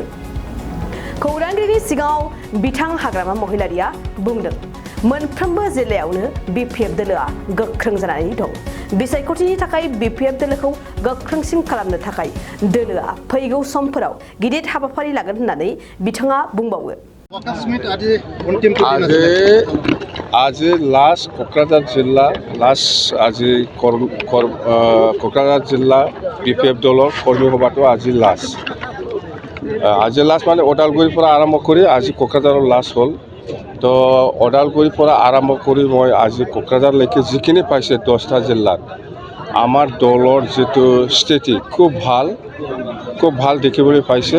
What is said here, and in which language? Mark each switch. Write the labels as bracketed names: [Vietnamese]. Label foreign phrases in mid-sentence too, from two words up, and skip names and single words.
[Bodo] खौरांगिरिनि सिगाङाव बिथां हाग्रामा महिलारिया बुंदों, मोनफ्रोमबो जिल्लायावनो BPF दोलोआ गोख्रों जानानै दं। बिसायख'थिनि थाखाय BPF दोलोखौ गोख्रोंसिन खालामनो थाखाय दोलोआ फैगौ समफोराव गिदिर हाबाफारि लागोन होननानै बिथाङा बुंबावो। [Assamese] আজি লাষ্ট क'क्राझार जिल्ला क'क्राझार जिल्ला BPF दলৰ কৰ্মী সভাটো আজি লাষ্ট মানে ওদালগুৰিৰ পৰা আৰম্ভ কৰি আজি ক'ক্ৰাঝাৰৰ লাষ্ট হ'ল। তো ওদালগুৰিৰ পৰা আৰম্ভ কৰি মই আজি ক'ক্ৰাঝাৰলৈকে যিখিনি পাইছে 10টা জিলাত আমাৰ দলৰ যিটো স্থিতি খুব ভাল দেখিবলৈ পাইছে।